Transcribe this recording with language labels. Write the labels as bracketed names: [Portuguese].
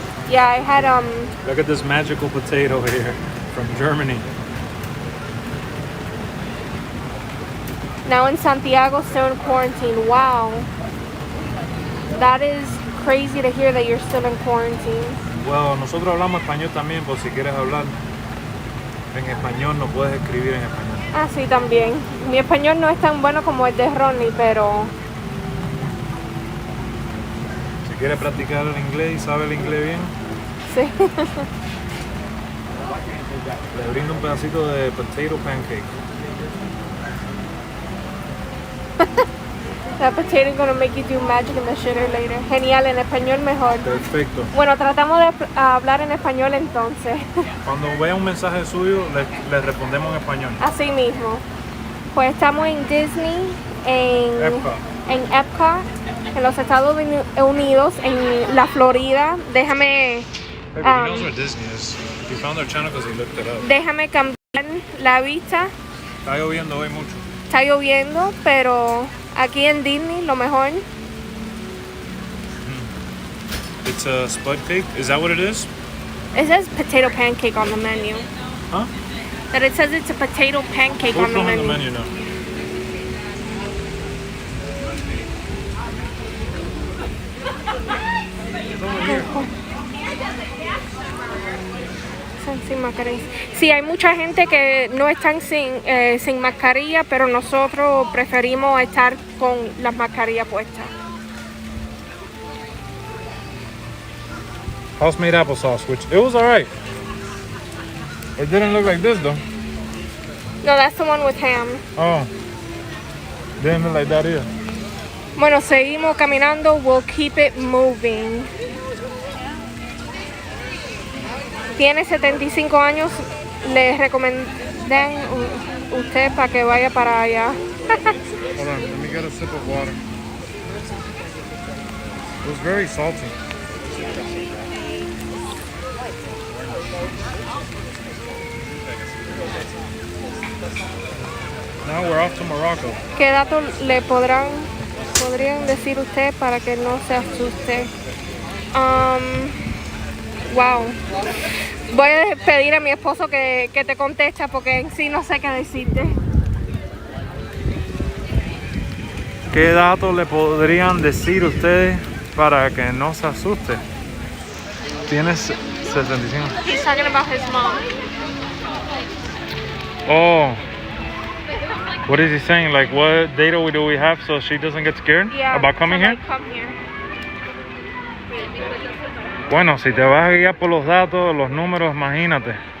[English] Yeah, I had Look at this magical potato here from Germany. now in Santiago, still in quarantine. Wow. That is crazy to hear that you're still in quarantine. [Spanish] Well, nosotros hablamos español también, por si quieres hablar en español, no puedes escribir en español. Ah, sí, también. Mi español no es tan bueno como el de Ronnie, pero... Si quieres practicar el inglés y sabe el inglés bien, Sí. le brindo un pedacito de [English] potato pancake. That potato gonna make you do magic in the shitter later. [Spanish] Genial, en español mejor. Perfecto. Bueno, tratamos de hablar en español entonces. Cuando vea un mensaje suyo, le respondemos en español. Así mismo. Pues estamos en Disney, en Epcot, en los Estados Unidos, en la Florida. Déjame... He knows where Disney is. He found our channel because he looked it up. Déjame cambiar la vista. Está lloviendo hoy mucho. Está lloviendo, pero aquí en Disney lo mejor. [English] It's a spud cake. Is that what it is? It says potato pancake on the menu. Huh? That it says it's a potato pancake on the menu. now. [Spanish] Están sin mascarilla. Sí, hay mucha gente que no están sin mascarilla, pero nosotros preferimos estar con las mascarillas puestas. [English] House-made applesauce, which it was alright. It didn't look like this though. No, that's the one with ham. Oh, didn't look like that either. [Spanish] Bueno, seguimos caminando. [English] We'll keep it moving. [Spanish] Tiene 75 años. Le recomiendan usted para que vaya para allá. [English] Hold on, let me get a sip of water. It was very salty. Now we're off to Morocco. [Spanish] ¿Qué datos le podrían decir usted para que no se asuste? Wow. Voy a pedir a mi esposo que te conteste porque en sí no sé qué decirte. ¿Qué datos le podrían decir ustedes para que no se asuste? Tienes 75. [English] He's talking about his mom. Oh. What is he saying? Like, what data do we have so she doesn't get scared about coming here? Come here. [Spanish] Bueno, si te vas a guiar por los datos, los números, imagínate.